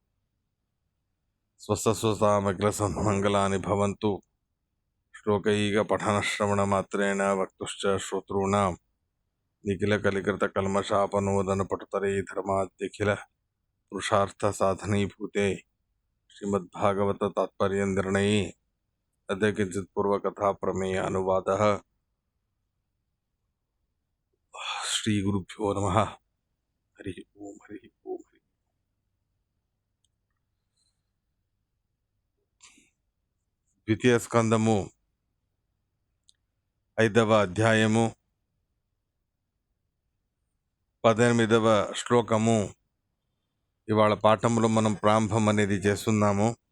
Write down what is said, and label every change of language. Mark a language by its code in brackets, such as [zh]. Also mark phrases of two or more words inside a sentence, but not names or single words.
[sa] स्वसस्वसामग्रसन्मङ्गलानि भवन्तु श्लोकैकपठनश्रवणमात्रेण वक्तुश्च श्रोतॄणां निखिलकलिकृतकल्मषापनोदनपटुतरे धर्माद्यखिल पुरुषार्थसाधनीभूते श्रीमद्भागवततात्पर्यनिर्णये अद्य किञ्चित् पूर्वकथाप्रमेय अनुवादः। श्रीगुरुभ्यो नमः। हरिः ओम् हरिः ओम्। [te] ద్వితీయ స్కందము 5వ అధ్యాయము 18వ శ్లోకము ఇవాళ పాఠంలో మనం ప్రారంభం అనేది చేస్తున్నాము.